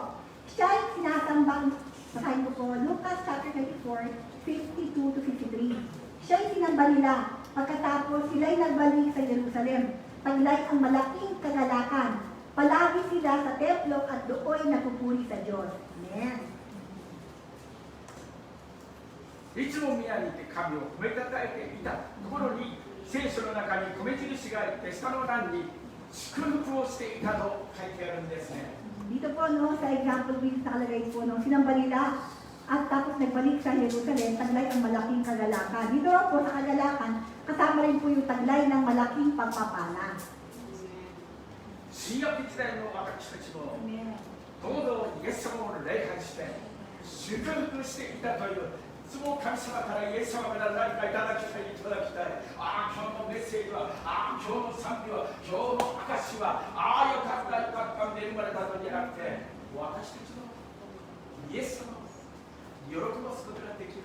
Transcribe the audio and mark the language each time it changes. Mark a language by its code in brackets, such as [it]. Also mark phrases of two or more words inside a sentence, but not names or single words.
[tl] Siya'y sinasambang, basahin ko po, Lucas chapter 24, 52 to 53. Siya'y sinamba nila. Pagkatapos, sila'y nagbalik sa Jerusalem. Taglay ang malaking kagalakan. Palagi sila sa templo at doon nagpupuri sa Diyos. Amen. [ja] いつも宮にいて神を褒めたたえていたところに聖書の中に米印があって下の欄に祝福をしていたと書いてあるんですね。 [tl] Dito po, no, sa example with sa kalagay po, no, sinamba nila at tapos nagbalik sa Jerusalem, taglay ang malaking kagalakan. Dito po sa kagalakan, kasama rin po yung taglay ng malaking pagpapala. [ja] 新約時代の私たちもどうぞイエス様を礼拝して祝福していたという、いつも神様からイエス様から何かいただきたい、ああ、今日のメッセージは、ああ、今日の賛美は、今日の証は、ああ、よかった、よかった、恵まれたのじゃなくて、私たちのイエス様を喜ばすことができる。